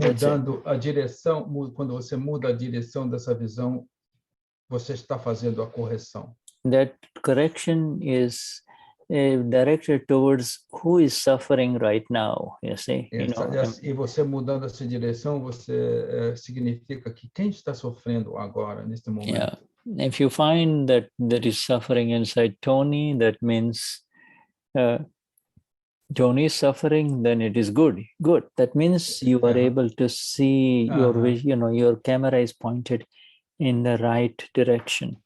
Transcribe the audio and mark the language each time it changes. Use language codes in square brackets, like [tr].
[pt] mudando a direção, quando você muda a direção dessa visão, você está fazendo a correção. [en] That correction is directed towards who is suffering right now, you see. [pt] E você mudando essa direção, você significa que quem está sofrendo agora, neste momento. [en] Yeah. If you find that there is suffering inside Tony, that means Tony is suffering, then it is good. Good. That means you are able to see your vision, your camera is pointed in the right direction.